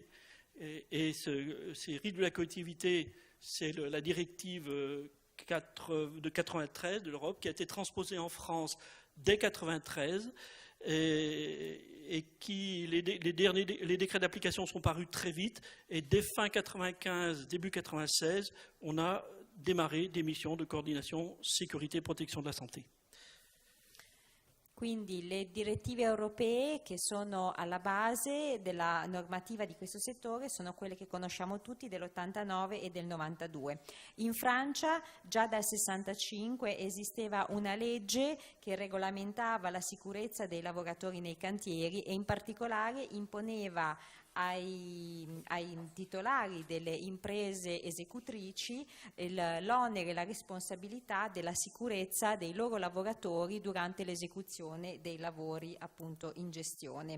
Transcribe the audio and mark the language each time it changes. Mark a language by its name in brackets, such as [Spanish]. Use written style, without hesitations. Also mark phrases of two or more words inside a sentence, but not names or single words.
[French] Et ces risques de la coactivité, c'est la directive de 93 de l'Europe qui a été transposée en France dès 93 et qui les décrets d'application sont parus très vite et dès fin 95, début 96, on a démarré des missions de coordination sécurité et protection de la santé. [Italian] Quindi le direttive europee che sono alla base della normativa di questo settore sono quelle che conosciamo tutti dell'89 e del 92. In Francia già dal 65 esisteva una legge che regolamentava la sicurezza dei lavoratori nei cantieri e in particolare imponeva ai titolari delle imprese esecutrici l'onere e la responsabilità della sicurezza dei loro lavoratori durante l'esecuzione dei lavori appunto in gestione.